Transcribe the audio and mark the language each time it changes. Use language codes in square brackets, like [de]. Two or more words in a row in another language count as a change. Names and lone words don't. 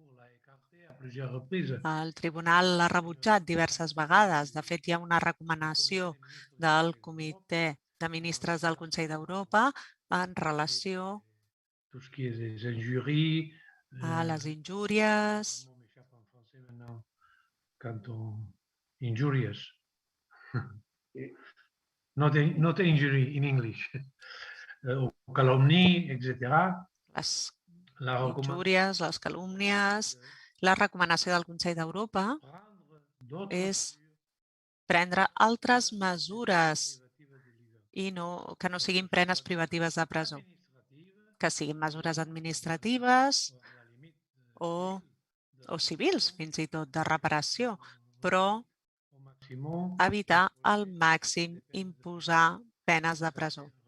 [ca] El tribunal l'ha rebutjat diverses vegades. De fet, hi ha una recomanació del Comitè de Ministres del Consell d'Europa en relació a les injúries. [en] Not injury in English. [ca] O calumni, etc. Les injúries, les calúmnies. La recomanació del Consell d'Europa és prendre altres mesures i que no siguin penes privatives de presó, que siguin mesures administratives o civils, fins i tot de reparació, però evitar al màxim imposar penes de presó.